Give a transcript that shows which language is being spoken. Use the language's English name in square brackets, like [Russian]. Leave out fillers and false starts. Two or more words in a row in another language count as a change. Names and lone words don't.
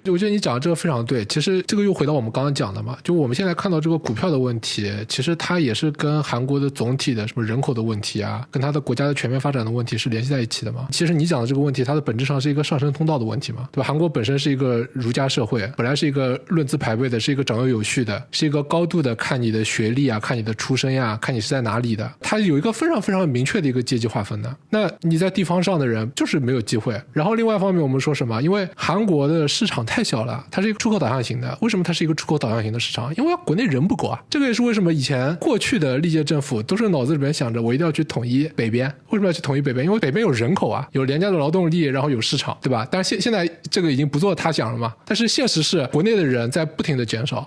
[Chinese] 我覺得你講的這個非常對，其實這個又回到我們剛剛講的嘛，就我們現在看到這個股票的問題，其實它也是跟韓國的總體的什麼人口的問題啊，跟它的國家的全面發展的問題是聯繫在一起的嘛。其實你講的這個問題，它的本質上是一個上升通道的問題嘛，對吧？韓國本身是一個儒家社會，本來是一個論資排輩的，是一個長幼有序的，是一個高度的看你的學歷啊，看你的出身呀，看你是在哪裡的，它有一個非常非常明確的一個階級劃分的。那你在地方上的人就是沒有機會。然後另外一方面，我們說什麼？因為韓國的市場太小了，它是一個出口導向型的。為什麼它是一個出口導向型的市場？因為國內人不夠啊。這個也是為什麼以前過去的歷屆政府都是腦子裡面想着我一定要去統一北邊。為什麼要去統一北邊？因為北邊有人口啊，有廉價的勞動力，然後有市場，對吧？但是現在這個已經不做他想了嘛。但是現實是國內的人在不停的減少。